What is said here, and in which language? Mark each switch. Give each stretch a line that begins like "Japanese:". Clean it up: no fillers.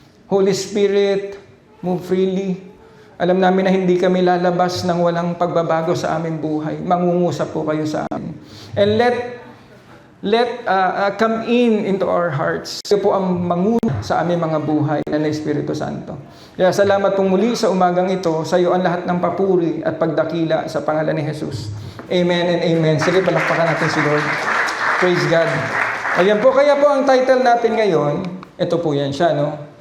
English: Holy Spirit, move freely.
Filipino: Alam namin na hindi kami lalabas ng walang pagbabago sa aming buhay. Mangungusap po kayo sa amin.
English: And let come into our hearts.
Filipino: Kayo po ang manguna sa aming mga buhay ng Espiritu Santo. Kaya salamat pong muli sa umagang ito. Sa iyo ang lahat ng papuri at pagdakila sa pangalan ni Jesus.
English: Amen and amen.
Filipino: Sige, palakpakan natin si Lord.
English: Praise God.
Filipino: Ayan po, kaya po ang title natin ngayon, ito po yan siya, no?